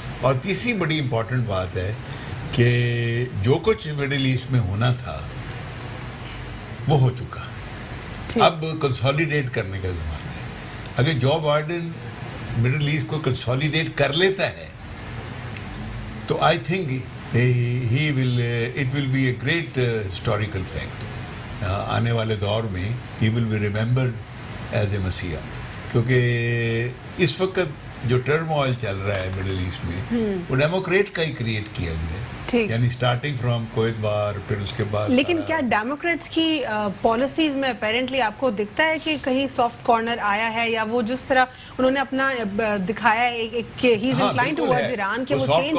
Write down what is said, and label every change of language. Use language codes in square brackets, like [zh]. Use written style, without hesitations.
[ur] اور تیسری بڑی امپورٹنٹ بات ہے کہ جو کچھ مڈل ایسٹ میں ہونا تھا وہ ہو چکا، اب کنسالیڈیٹ کرنے کا زمانہ ہے. اگر جو بائیڈن مڈل ایسٹ کو کنسالیڈیٹ کر لیتا ہے تو I think [en] it will be a great historical fact. [ur] آنے والے دور میں [en] he will be remembered as a Messiah. [ur] کیونکہ اس وقت جو ٹرم آئل چل رہا ہے مڈل ایسٹ میں وہ ڈیموکریٹ کا ہی کریٹ کیا گیا ہے, یعنی اسٹارٹنگ فرام کویت وار, پھر اس کے بعد. لیکن کیا ڈیموکریٹس کی پالیسیز میں اپیرنٹلی آپ کو دکھتا ہے کہ کہیں سافٹ کارنر آیا ہے, یا وہ جس طرح انہوں نے اپنا دکھایا ہے کہ [en] he is inclined towards [ur] ایران کہ وہ چینج